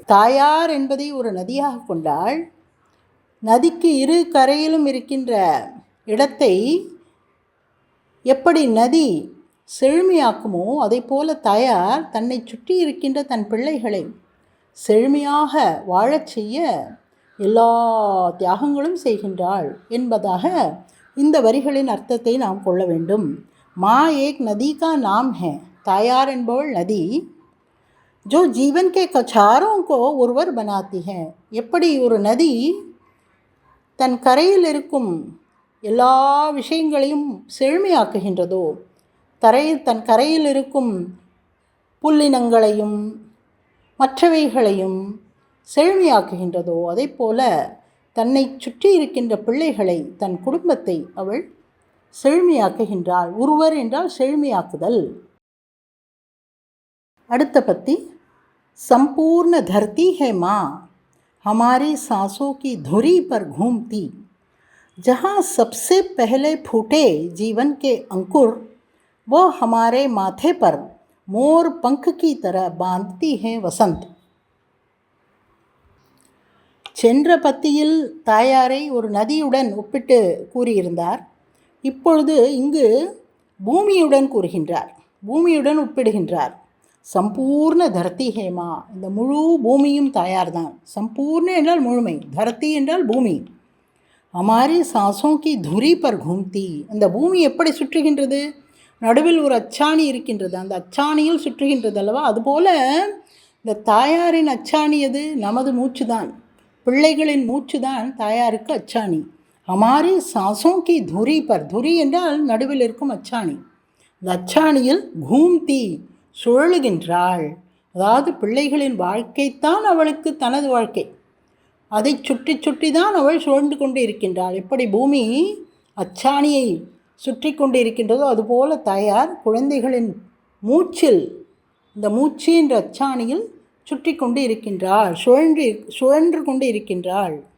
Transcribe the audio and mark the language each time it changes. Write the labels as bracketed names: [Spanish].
[Tamil] தாயார் என்பதை ஒரு நதியாக கொண்டால், நதிக்கு இரு கரையிலும் இருக்கின்ற இடத்தை எப்படி நதி செழுமையாக்குமோ அதை போல தாயார் தன்னை சுற்றி இருக்கின்ற தன் பிள்ளைகளை செழுமையாக வாழச் செய்ய எல்லா தியாகங்களும் செய்கின்றாள் என்பதாக இந்த வரிகளின் அர்த்தத்தை நாம் கொள்ள வேண்டும். [Hindi] மா ஏக் நதி கா நாம் ஹே, [Tamil] தாயார் என்பவள் நதி. [Hindi] ஜோ ஜீவன் கே கச்சாரோं को उर्वर बनाती है. [Tamil] எப்படி ஒரு நதி தன் கரையில் இருக்கும் எல்லா விஷயங்களையும் செழுமையாக்குகின்றதோ, தன் கரையில் இருக்கும் புல்லினங்களையும் மற்றவைகளையும் செழுமையாக்குகின்றதோ, அதை போல தன்னை சுற்றி இருக்கின்ற பிள்ளைகளை, தன் குடும்பத்தை அவள் செழுமையாக்குகின்றாள். உருவர் என்றால் செழுமையாக்குதல். அடுத்த பத்தி. [Hindi] संपूर्ण धरती है माँ, हमारी सांसों की धुरी पर घूमती. जहाँ सबसे पहले फूटे जीवन के अंकुर, वो हमारे माथे पर मोर पंख की तरह बांधती है वसंत. [Tamil] சென்ற பத்தியில் தாயாரை ஒரு நதியுடன் ஒப்பிட்டு கூறியிருந்தார். இப்பொழுது இங்கு பூமியுடன் கூறுகின்றார், பூமியுடன் ஒப்பிடுகின்றார். [Hindi] சம்பூர்ண தரதி ஹேமா, [Tamil] இந்த முழு பூமியும் தாயார்தான். சம்பூர்ண என்றால் முழுமை, தரதி என்றால் பூமி. [Hindi] हमारी सांसों की धुरी पर घूमती. [Tamil] அந்த பூமி எப்படி சுற்றுகின்றது? நடுவில் ஒரு அச்சாணி இருக்கின்றது, அந்த அச்சாணியில் சுற்றுகின்றது அல்லவா? அதுபோல இந்த தாயாரின் அச்சாணி எது? நமது மூச்சு தான், பிள்ளைகளின் மூச்சு தான் தாயாருக்கு அச்சாணி. [Hindi] हमारी सांसों की धुरी पर, धुरी [Tamil] என்றால் நடுவில் இருக்கும் அச்சாணி. இந்த அச்சாணியில் घूमती, சுழலுகின்றாள். அதாவது பிள்ளைகளின் வாழ்க்கைத்தான் அவளுக்கு தனது வாழ்க்கை, அதை சுற்றி சுற்றி தான் அவள் சுழன்று கொண்டு இருக்கின்றாள். எப்படி பூமி அச்சாணியை சுற்றி கொண்டு இருக்கின்றதோ அதுபோல தாயார் குழந்தைகளின் மூச்சில், இந்த மூச்சு என்ற அச்சாணியில் சுற்றி கொண்டு இருக்கின்றாள், சுழன்று கொண்டு இருக்கின்றாள்.